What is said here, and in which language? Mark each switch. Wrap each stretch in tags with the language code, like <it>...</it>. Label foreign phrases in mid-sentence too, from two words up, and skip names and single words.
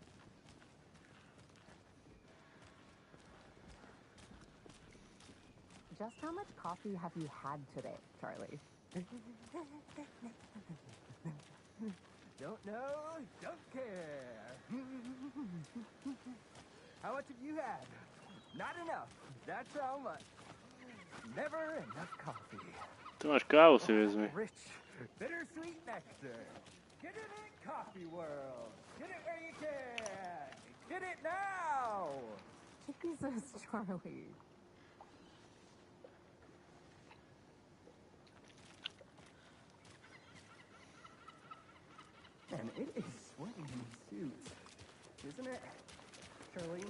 <en>Just how much coffee have you had today, Charlie? Don't know, don't care. How much have you had? Not enough. That's how much. Never enough coffee.</en> <cs>Tu máš kávu, si vezmi.</cs> <en>Rich, bittersweet nectar. Get it in Coffee World. Get it where you can. Get it now. Jesus, Charlie. And it is sweating in suits, isn't it, Charlene?</en>